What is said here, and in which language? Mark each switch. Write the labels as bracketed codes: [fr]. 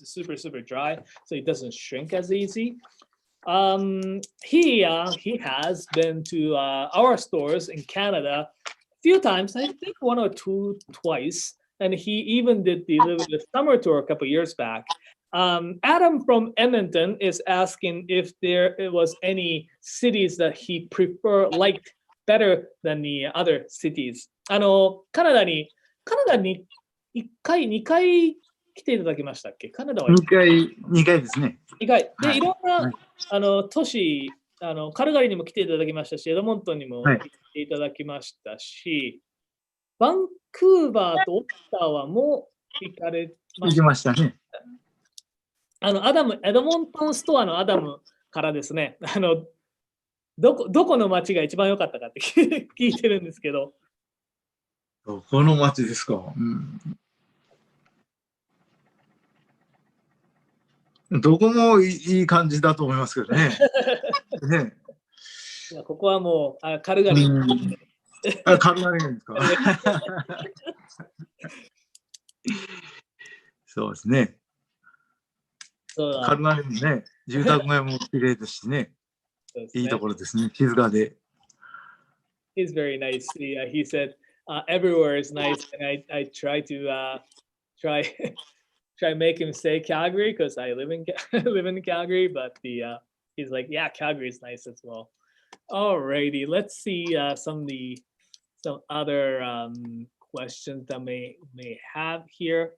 [en] It's super dry, so it doesn't shrink as easy. He has been to our stores in Canada a few times, I think 1 or 2 twice, and he even did the summer tour a couple years back. Adam from Edmonton is asking if there was any cities that he liked better than the other cities. [ja] カナダに1回、2回来ていただきましたっけ？カナダは 2回ですね。 2回。で、いろんな都市、カルガリーにも来ていただきましたし、エドモントンにも来ていただきましたし、バンクーバーとオッタワも行かれました。行きましたね。エドモントンストアのアダムからですね、どこの街が一番良かったかって聞いてるんですけど。どこの街ですか？どこもいい感じだと思いますけどね。ね、ここはもうカルガリー。カルガリーですか？そうですね。カルガリーもね、住宅街も綺麗ですしね。いいところですね。静かで。 [en] He's very nice. He said everywhere is nice, and I try to try make him say Calgary because I live in Calgary, but he's like, yeah, Calgary is nice as well. Alrighty, let's see some other questions that may have here.